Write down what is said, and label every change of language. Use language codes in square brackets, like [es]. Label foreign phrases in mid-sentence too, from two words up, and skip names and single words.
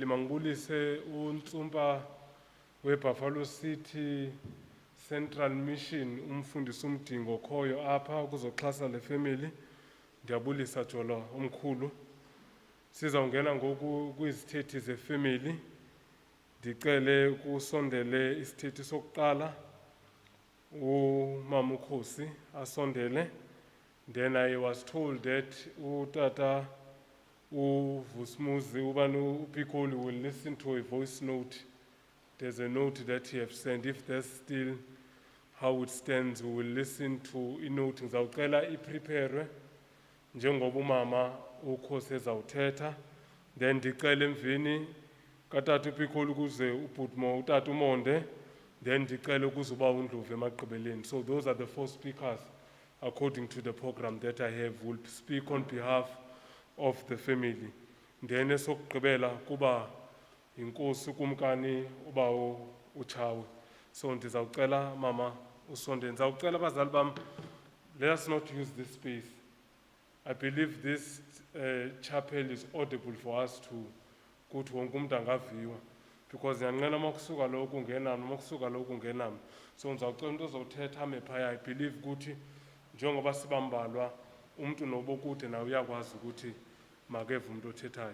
[xh] Mangibulise uNtsumpa weBuffalo City Central Mission, umfundisi umdingo khoyo apha ukuzoxhasa [en] le family. [xh] Ndiyabulisa Jolo omkhulu. Sizawungena ngoku kwizithethi zefamily. Ndicele kusondele isithethi sokuqala uMama Cossie asondele. [en] Then I was told that [xh] utata uVusmuzi ubani uPikoli [en] will listen to a voice note. There's a note that he have sent. If that's still how it stands, we will listen to a note. [xh] Ngizawucela iprepare njengoba umama uKhosi ezawuthetha. Then ndicela emveni katata uPikoli kuze uBhutmo utata uMonde. Then ndicela kuzuba uNdlovu emagqibeleni. [en] So those are the 4 speakers according to the program that I have, will speak on behalf of the family. [xh] Then esokugqibela kuba inkosi kumkani uba uChawe. So ndizawucela mama usonde. Ndizawucela abazali bam, [en] let us not use this space. I believe this chapel is audible for us to [xh] kuthi wonke umuntu angaviwa, [en] because [xh] yanqena makusuka lo kungena [en] nomakusuka lo kungena. [xh] So ndizawucela umuntu ozothetha ame phaya. [en] I believe [xh] ukuthi njengoba sibambalwa umuntu nobokude nawe uyakwazi ukuthi makeve umuntu othethayo.